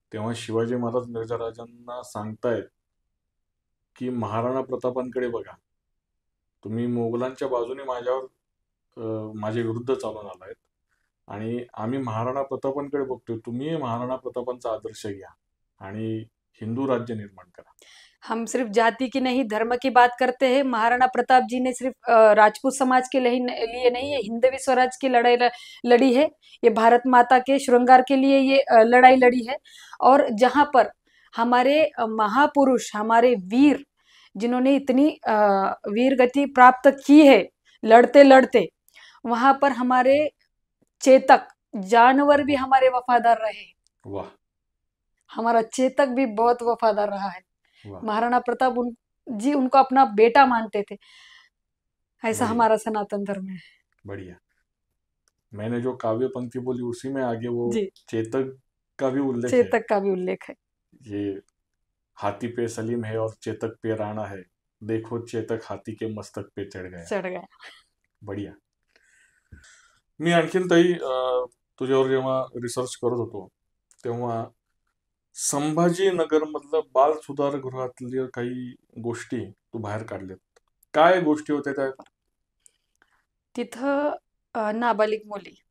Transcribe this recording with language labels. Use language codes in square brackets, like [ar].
[mr] तेव्हा शिवाजी महाराज मिर्झा राजांना सांगतायत की महाराणा प्रतापांकडे बघा, तुम्ही मोगलांच्या बाजूने माझ्या विरुद्ध चालून आलायत आणि आम्ही महाराणा प्रतापांकडे बघतोय, तुम्ही महाराणा प्रतापांचा आदर्श घ्या आणि हिंदू राज्य निर्माण करा. [hi] हम सिर्फ जाति की नहीं धर्म की बात करते हैं. महाराणा प्रताप जी ने सिर्फ राजपूत समाज के लिए नहीं, ये हिंदवी स्वराज की लड़ाई लड़ी है. ये भारत माता के श्रृंगार के लिए ये लड़ाई लड़ी है. और जहां पर हमारे महापुरुष, हमारे वीर, जिन्होंने इतनी वीर गति प्राप्त की है लड़ते लड़ते, वहां पर हमारे चेतक जानवर भी हमारे वफादार रहे। वाह हमारा चेतक भी बहुत वफादार रहा है। वाह, महाराणा प्रताप जी उनको अपना बेटा मानते थे। ऐसा बढ़िया हमारा सनातन धर्म है। बढ़िया। मैंने जो काव्य पंक्ति बोली उसी में आगे वो जी, चेतक का भी उल्लेख है। चेतक का भी उल्लेख है। ये हाथी पे सलीम है और चेतक पे राणा है, देखो चेतक हाथी के मस्तक पे चढ़ गया। चढ़ गया। बढ़िया. [mr] मी आणखीन ताई तुझ्यावर जेव्हा रिसर्च करत होतो तेव्हा संभाजीनगर मधलं बाल सुधारगृहातल्या काही गोष्टी तू बाहेर काढल्यात. काय गोष्टी होत्या त्या? तिथं नाबालिग मुली